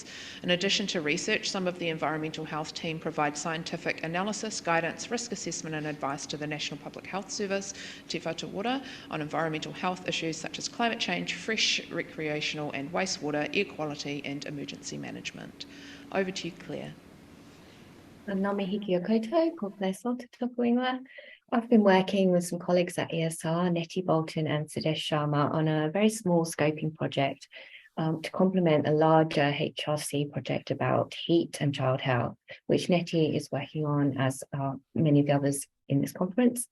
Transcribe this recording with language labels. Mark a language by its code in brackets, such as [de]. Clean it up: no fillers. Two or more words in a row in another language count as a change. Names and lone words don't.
[en] In addition to research, some of the environmental health team provide scientific analysis, guidance, risk assessment and advice to the National Public Health Service, Te Whatu Ora, on environmental health issues such as climate change, fresh, recreational and wastewater, air quality and emergency management. Over to you, Claire. [mi] Ngā mihi kia koutou, ko Claire Salter tōku ingoa. [en] I've been working with some colleagues at ESR, Nettie Bolton and Sudesh Sharma, on a very small scoping project to complement a larger HRC project about heat and child health, which Nettie is working on, as many of the others in this conference.